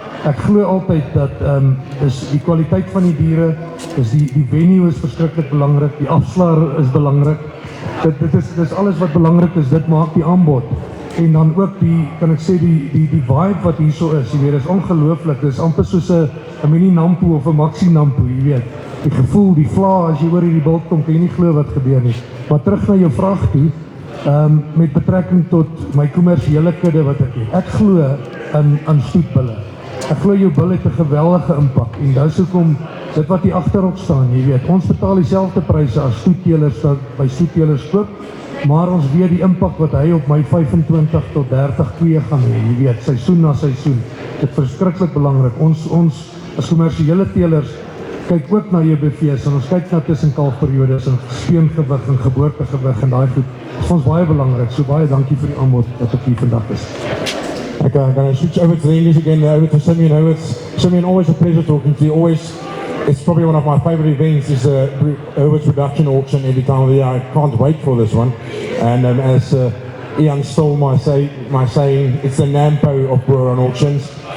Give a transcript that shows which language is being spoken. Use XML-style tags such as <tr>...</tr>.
<af>Ek glo altyd dat is die kwaliteit van die diere, is die venue is verskriklik belangrik, die afslaer is belangrik. Dit is alles wat belangrik is, dit maak die aanbod. En dan ook kan ek sê, die vibe wat hier so is, jy weet, is ongelooflik, dit is amper soos een mini nampo of een maxi nampo, jy weet. Die gevoel, die vla, as jy oor hierdie bult kom, kan jy nie glo wat gebeur nie. Maar terug na jou vraag toe, met betrekking tot my kommersiële kudde wat ek het. Ek glo aan stoetbulle. Ek glo jou bil het 'n geweldige impak en dis hoekom dit wat hier agterop staan, jy weet, ons betaal dieselfde pryse as stoetteelers by stoetteelers koop, maar ons weet die impak wat hy op my 25 tot 30 koeie gaan hê, jy weet, seisoen na seisoen. Dit is verskriklik belangrik. Ons as kommersiële teelers kyk ook na jou BV's en ons kyk na tussenkalfperiodes en speengewig en geboortegewig en daai goed. Dit is ons baie belangrik. So baie dankie vir die aanbod dat ek hier vandag is.</af> <en>Okay, I'm going to switch over to the English again, over to Simeon Hurwitz. Simeon, always a pleasure talking to you. It's probably one of my favorite events, is the Hurwitz Production auction every time of the year. I can't wait for this one. And as Ian stole my saying, it's the Nampo of Boran auctions.</en>